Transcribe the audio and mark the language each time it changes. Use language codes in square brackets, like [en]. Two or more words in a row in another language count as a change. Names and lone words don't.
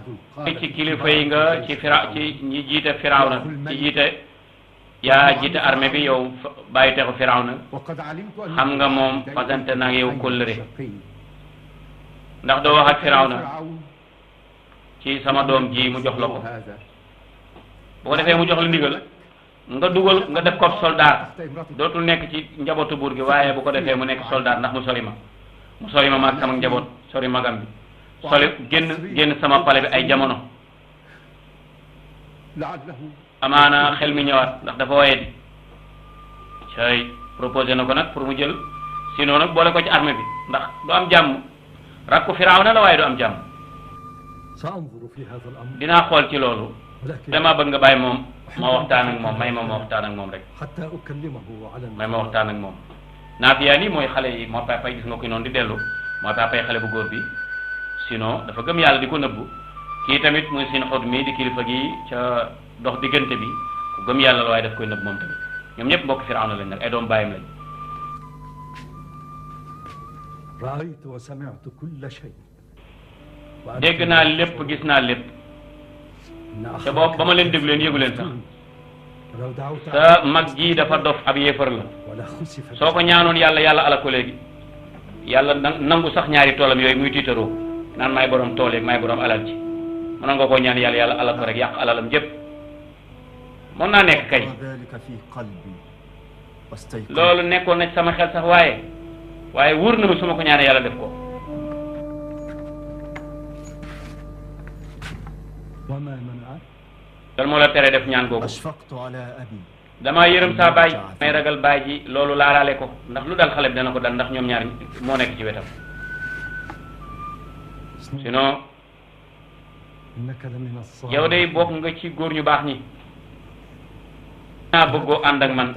[wo] ci kilifa yi nga ci ñi jiite Firawna ci jiite yaa jiite armée bi yow bàyyi texu Firawna [ar] وقد علمت أن [wo] xam nga moom fasante nag yow kóllëre ndax doo wax ak Firawna ci sama doom ji mu jox la ko bu ko defee mu jox la ndigal nga dugal nga def ko soldat dootul nekk ci njabootu buur gi waaye bu ko defee mu nekk soldat ndax mu sori ma maag sama njaboot sori magam bi sori génn sama pale bi ay jamono amaana xel mi ñëwaat ndax dafa waye di cay proposé na ko nag pour mu jël sinon nag boole ko ci armée bi ndax du am jàmm rakku Firawna la waaye du am jàmm [ar] سأنظر في هذا الأمر [wo] dinaa xool ci loolu dama bëgg nga bàyyi moom ma waxtaan ak moom may ma waxtaan ak moom rek [ar] حتى أكلمه على [wo] may ma waxtaan ak moom Naafiya ni mooy xale yi moo papay gis nga ko noonu di dellu moo papay xale bu góor bi sinon dafa gëm yàlla di ko nëbbu kii tamit muy sin xot mi di kilifa gi ca dox diggante bi ku gëm yàlla la waaye daf koy nëbb moom tamit ñoom ñëpp mbokk Firawna lañ nag ay doom bàyyam lañ [ar] رأيت وسمعت كل شيء [wo] dégg naa lépp gis naa lépp te boobu ba ma leen déglu leen yëgu leen sax [ar] لو دعوت [wo] sa mag ji dafa dof ab yéefar la [ar] ولا خسف [wo] soo ko ñaanoon yàlla yàlla ala ko léegi yàlla nangu sax ñaari toolam yooyu muy tiitaroo naan maay borom tool yeeg maay borom alal ji mënoon nga koo ñaan yàlla yàlla ala ko rek yàq alalam jëpp mën naa nekk kay [ar] ذلك في قلبي واستيقظت [wo] loolu nekkoon na ci sama xel sax waaye wóor na ma su ma ko ñaanee yàlla def ko [ar] وما منعك [wo] dal moo la tere def ñaan googu [ar] أشفقت على أبي [wo] damaa yërëm saa baay may ragal baay ji loolu laalaale ko ndax lu dal xale bi dana ko dal ndax ñoom ñaar moo nekk ci wetam sinon [ar] إنك لمن الصالحين [wo] yow day bokk nga ci góor ñu baax ñi naa bëggoo ànd ak man